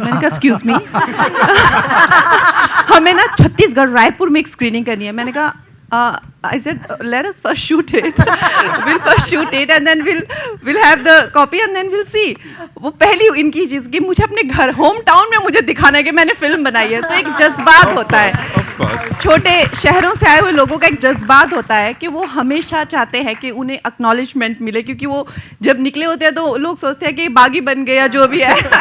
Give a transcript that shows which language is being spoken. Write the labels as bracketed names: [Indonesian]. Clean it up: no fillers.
[Hindi] मैंने कहा [English] excuse me, [Hindi] हमें ना छत्तीसगढ़ रायपुर में एक स्क्रीनिंग करनी है। मैंने कहा [English] I said let us first shoot it. We'll first shoot it and then we'll have the copy and then we'll see. [Hindi] वो पहली इनकी चीज़ कि मुझे अपने घर होम टाउन में मुझे दिखाना है कि मैंने फिल्म बनाई है। तो एक जज्बात होता है, छोटे शहरों से आए हुए लोगों का एक जज्बात होता है कि वो हमेशा चाहते हैं कि उन्हें एक्नॉलेजमेंट मिले, क्योंकि वो जब निकले होते हैं तो लोग सोचते हैं कि बागी बन गया जो भी है।